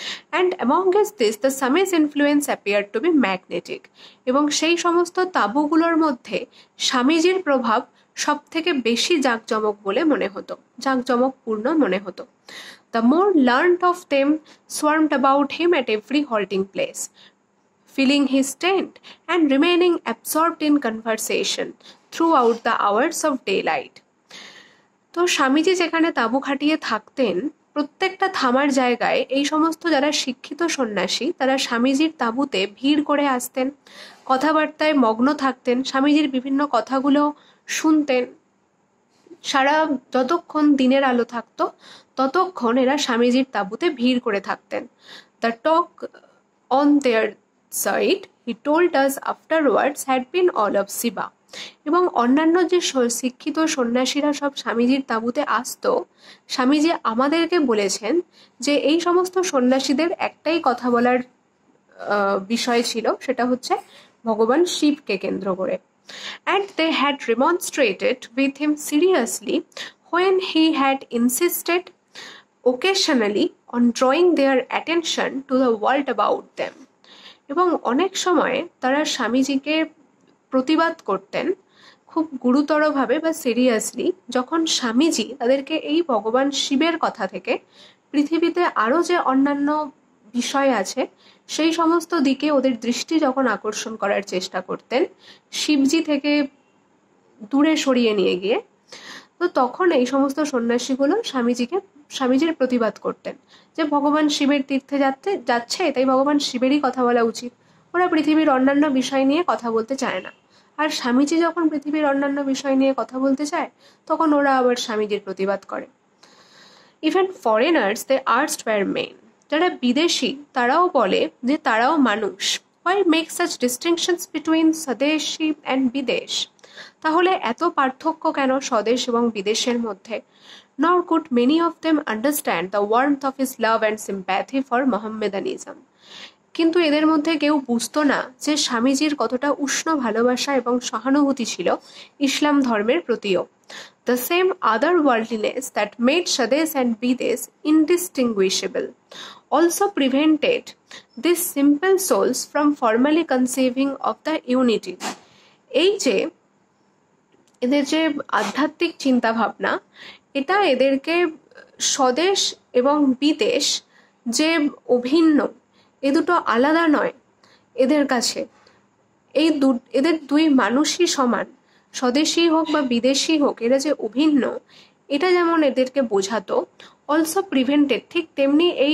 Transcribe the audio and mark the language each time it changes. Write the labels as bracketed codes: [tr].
[en] And amongst this the Swamiji's influence appear to be magnetic. [bn] এবং সেই সমস্ত তাঁবুগুলোর মধ্যে স্বামীজির প্রভাব সব থেকে বেশি জাঁকজমকপূর্ণ মনে হতো। [en] The more learned of them swarmed about him at every halting place, filling his tent and remaining absorbed in conversation throughout the hours of daylight. [bn] তো স্বামীজি যেখানে তাঁবু খাটিয়ে থাকতেন প্রত্যেকটা থামার জায়গায় এই সমস্ত যারা শিক্ষিত সন্ন্যাসী তারা স্বামীজির তাঁবুতে ভিড় করে আসতেন, কথাবার্তায় মগ্ন থাকতেন, স্বামীজির বিভিন্ন কথাগুলো শুনতেন। যতক্ষণ দিনের আলো থাকতো ততক্ষণ এরা স্বামীজির তাঁবুতে ভিড় করে থাকতেন। [en] The talk on their side, he told us afterwards, had been all of Shiva. [bn] এবং অন্যান্য যে শিক্ষিত সন্ন্যাসীরা সব স্বামীজির তাঁবুতে আসতো, স্বামীজি আমাদেরকে বলেছেন যে এই সমস্ত সন্ন্যাসীদের একটাই কথা বলার বিষয় ছিল, সেটা হচ্ছে ভগবান শিবকে কেন্দ্র করে। [en] And they had remonstrated with him seriously when he had insisted occasionally on drawing their attention to the world about them. [bn] এবং অনেক সময় তারা স্বামীজিকে প্রতিবাদ করতেন খুব গুরুতরভাবে বা সিরিয়াসলি, যখন স্বামীজি তাদেরকে এই ভগবান শিবের কথা থেকে পৃথিবীতে আরও যে অন্যান্য বিষয় আছে সেই সমস্ত দিকে ওদের দৃষ্টি যখন আকর্ষণ করার চেষ্টা করতেন শিবজি থেকে দূরে সরিয়ে নিয়ে গিয়ে, তো তখন এই সমস্ত সন্ন্যাসীগুলো স্বামীজির প্রতিবাদ করতেন যে ভগবান শিবের তীর্থে যাচ্ছে, তাই ভগবান শিবেরই কথা বলা উচিত, ওরা পৃথিবীর অন্যান্য বিষয় নিয়ে কথা বলতে চায় না। আর স্বামীজি যখন পৃথিবীর অন্যান্য বিষয় নিয়ে কথা বলতে চায়, তখন ওরা আবার স্বামীজির প্রতিবাদ করে। [en] even foreigners they urged were men, [bn] যারা বিদেশি তারাও বলে যে তারাও মানুষ। [en] Why make such distinctions between swadeshi and bidesh? [bn] তাহলে এত পার্থক্য কেন স্বদেশ এবং বিদেশের মধ্যে? [en] Nor could many of them understand the warmth of his love and sympathy for Mohammedanism. [bn] কিন্তু এদের মধ্যে কেউ বুঝতো না যে স্বামীজির কতটা উষ্ণ ভালোবাসা এবং সহানুভূতি ছিল ইসলাম ধর্মের প্রতিও। [en] The same otherworldliness that made Swades and Bidesh indistinguishable also prevented these simple souls from formally conceiving of the unity. [bn] এই যে এদের যে আধ্যাত্মিক চিন্তা ভাবনা, এটা এদেরকে স্বদেশ এবং বিদেশ যে অভিন্ন, এ দুটো আলাদা নয় এদের কাছে, এদের দুই মানুষই সমান, স্বদেশী হোক বা বিদেশি হোক, এরা যে অভিন্ন, এটা যেমন এদেরকে বোঝাতো, [en] also prevented, [bn] ঠিক তেমনি